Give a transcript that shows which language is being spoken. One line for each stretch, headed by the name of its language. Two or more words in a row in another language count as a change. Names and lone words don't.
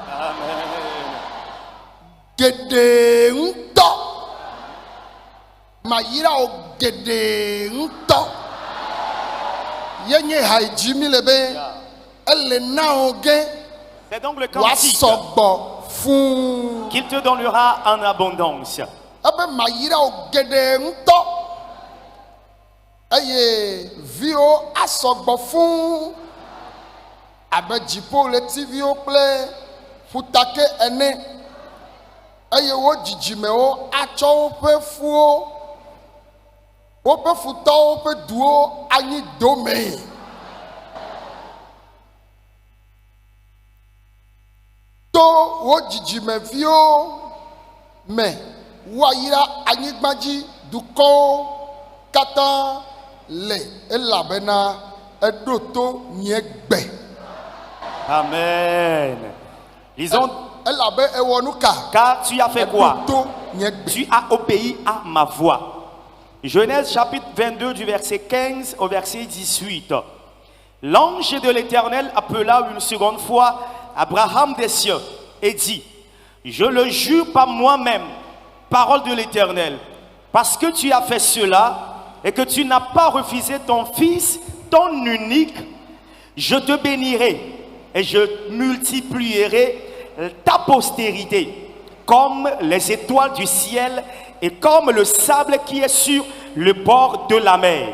Ewe: Gede ŋutɔ mayira o gede ŋutɔ yenye ha dzi mi le be ele na o ge wa sɔgbɔ fuu
French: qu'il te donnera en abondance.
Ewe: Ebe mayira o gede ŋutɔ eye viwo asɔgbɔ fuu abe dziƒo le tiviwo kple ƒutake ene. Eye wo dzidzimewo atsɔ woƒe fuwo woƒe futɔwo ƒe duwo anyi dome. To wo dzidzimeviwo me woayra anyigbadzi dukɔwo katã le elabena eɖo to nye gbe.
French: Amen. Lisons. Car tu as fait quoi? Tu as obéi à ma voix. Genèse chapitre 22 du verset 15 au verset 18. L'ange de l'Éternel appela une seconde fois Abraham des cieux et dit: je le jure par moi-même, parole de l'Éternel, parce que tu as fait cela et que tu n'as pas refusé ton fils, ton unique, je te bénirai et je multiplierai ta postérité comme les étoiles du ciel et comme le sable qui est sur le bord de la mer.